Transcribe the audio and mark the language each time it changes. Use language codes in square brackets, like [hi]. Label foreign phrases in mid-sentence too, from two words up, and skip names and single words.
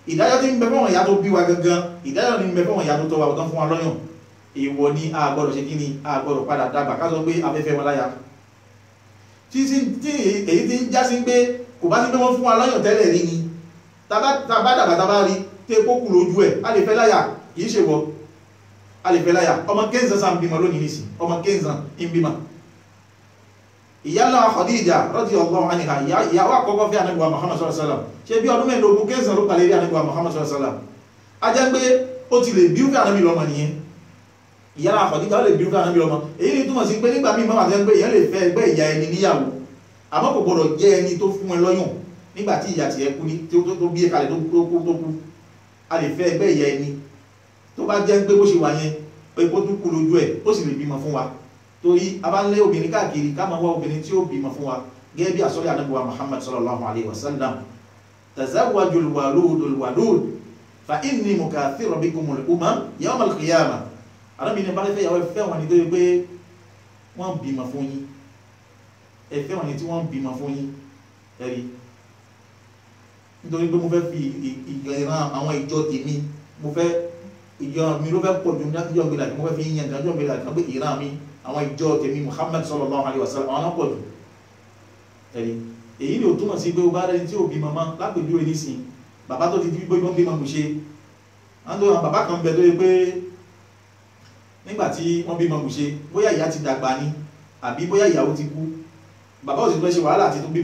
[yo] tí ń bẹ fún ìyá tó bí wa gangan ìdájọ́ ní ń bẹ fún ìyá tó tọ́ wa ọ̀tán fún wa lọ́yàn èèwọ̀ ní a gbọ́dọ̀ ṣe kí ni a gbọ́dọ̀ padà dàgbà ká sọ pé afẹ́fẹ́ wọn láya tí èyí tí ń já sí pé kò bá sí pé wọ́n fún wa lọ́yàn tẹ́lẹ̀ rí ni tàbá dàgbà tàbá rí tẹ́ kó kù lójú ẹ̀ a lè fẹ́ láyà kìí ṣe wọ́ a lè fẹ́ láyà ọmọ kéńzàn sáà ń bímọ lónìí nìsí ọmọ kéńzàn ń bímọ ìyálà Khadija [ar] رضي الله عنها [yo] ìyàwó àkọ́kọ́ fẹ́ Ànábì wa Muhammad [ar] صلى الله عليه وسلم [yo] ṣe bí ọdún mẹ́lógún kéńzàn ló palẹ̀ rí Ànábì wa Muhammad [ar] صلى الله عليه وسلم [yo] a jẹ́ pé ó ti lè bí fẹ́ Ànábì lọ́mọ nìyẹn ìyálà Khadija ó lè bí fẹ́ Ànábì lọ́mọ èyí ni túmọ̀ sí pé nígbà míì máa tẹ́ pé ìyẹn lè fẹ́ ẹgbẹ́ ìyá ẹni níyàwó àmọ́ kò gbọdọ̀ jẹ́ ẹni tó fún ẹ lọ́yàn nígbà tí ìyá tiẹ̀ kú ní tó bí ẹ̀kalẹ̀ tó kú a lè fẹ́ ẹgbẹ́ ìyá ẹni tó bá jẹ́ pé bó ṣe wà yẹn pé kó tún kú lójú ẹ̀ ó sì lè bímọ fún wa torí a bá ń lé obìnrin káàkiri ká máa wá obìnrin tí ó bímọ fún wa gẹ́gẹ́ bí àsọ́lẹ̀ Ànábì wa Muhammad [ar] صلى الله عليه وسلم تزوجوا الولود فإني مكاثر بكم الأمم يوم القيامة [yo] Ànábì ní bá fẹ́ yàwó ẹfẹ́ wọn ni tó yẹ pé wọ́n bímọ fún yín ẹfẹ́ wọn ni tí wọ́n bímọ fún yín ẹ̀rí nítorí pé mo fẹ́ fi ìran àwọn ìjọ tèmi mo fẹ́ ìjọ mi ló fẹ́ pọ̀ jù níjọ́ gbé láti mo fẹ́ fi yíyan ìjọ gbé láti pé ìran mi àwọn ìjọ tèmi Muhammad [ar] صلى الله عليه وسلم [yo] àwọn náà pọ̀ jù ẹ̀rí èyí ni ò túmọ̀ sí pé o bá rẹni tí ò bí mama lápèjúwe nísìn bàbá tó ti bí wọ́n bí mọ́ ṣe àwọn bàbá kan bẹ tó yẹ pé nígbà tí wọ́n bí mọ́ ṣe bóyá ìyá ti dàgbà ni àbí bóyá ìyàwó ti kú bàbá ò sì fẹ́ ṣe wàhálà àti tó